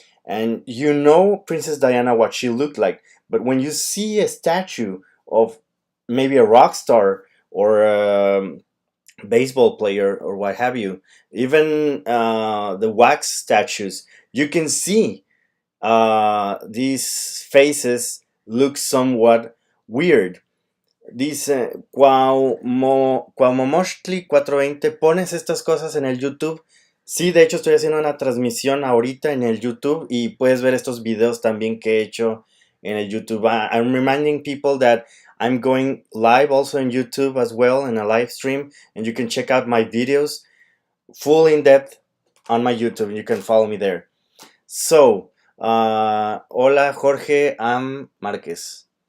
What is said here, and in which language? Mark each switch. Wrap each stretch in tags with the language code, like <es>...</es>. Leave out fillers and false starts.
<en>And you know Princess Diana, what she looked like. But when you see a statue of maybe a rock star or a baseball player or what have you, even the wax statues, you can see these faces look somewhat weird.</en> <es>Dice, Cuaumomochtli 420, ¿pones estas cosas en el YouTube? Sí, de hecho estoy haciendo una transmisión ahorita en el YouTube y puedes ver estos videos también que he hecho en el YouTube.</es> <en>I'm reminding people that I'm going live also in YouTube as well in a live stream, and you can check out my videos full in depth on my YouTube. You can follow me there. So, hola Jorge Am Marquez.</en>